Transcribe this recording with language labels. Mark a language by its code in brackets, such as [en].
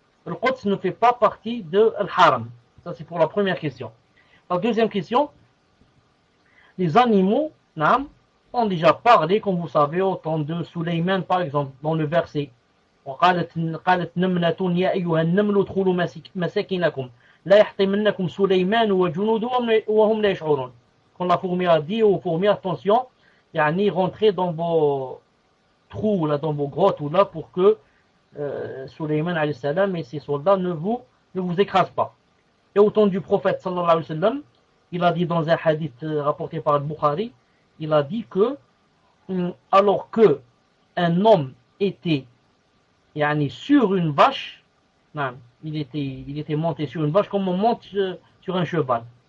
[fr] Le Quds ne fait pas partie de Al-Haram. Ça, c'est pour la première question. La deuxième question, les animaux, ont déjà parlé, comme vous savez, au temps de Sulayman, par exemple, dans le verset. [ar] قالت نملة يا أيها النمل ادخلوا مساكنكم لا يحطمنكم سليمان وجنوده وهم لا يشعرون. [fr] Quand la fourmi a dit aux fourmis, attention, rentrez dans vos trous, là, dans vos grottes, ou là, pour que Sulayman alayhi salam et ses soldats ne vous écrasent pas. Et au temps du prophète sallallahu alayhi wa sallam, il a dit dans un hadith rapporté par Bukhari, il a dit que alors que un homme était sur une vache, il était monté sur une vache comme on monte sur un cheval.